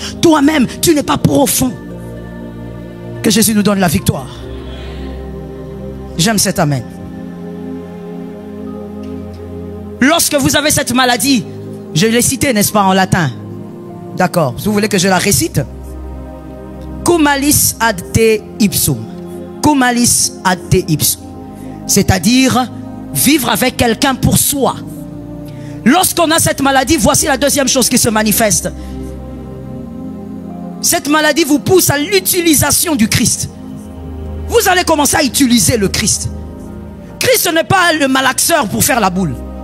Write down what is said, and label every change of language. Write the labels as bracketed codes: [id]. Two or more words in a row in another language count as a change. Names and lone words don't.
[fr] Toi-même, tu n'es pas profond. Que Jésus nous donne la victoire. J'aime cet amen. Lorsque vous avez cette maladie, je l'ai cité, n'est-ce pas, en latin? D'accord. Si vous voulez que je la récite. [la] Cum malis ad te ipsum. Cum malis ad te ipsum. [fr] C'est-à-dire, vivre avec quelqu'un pour soi. Lorsqu'on a cette maladie, voici la deuxième chose qui se manifeste. Cette maladie vous pousse à l'utilisation du Christ. Vous allez commencer à utiliser le Christ. Christ n'est pas le malaxeur pour faire la boule.